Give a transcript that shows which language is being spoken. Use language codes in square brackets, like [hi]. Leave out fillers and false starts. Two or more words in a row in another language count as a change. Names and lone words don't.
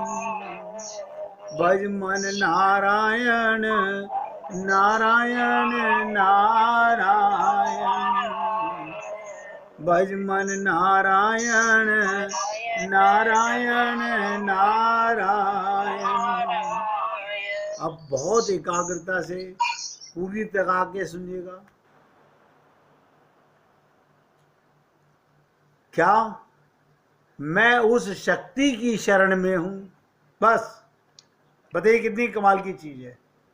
[hi] भज मन नारायण नारायण नारायण। भज मन नारायण नारायण नारायण। अब बहुत एकाग्रता से पूरी तरह के सुनिएगा। क्या मैं उस शक्ति की शरण में हूं? बस बताइए कितनी कमाल की चीज है।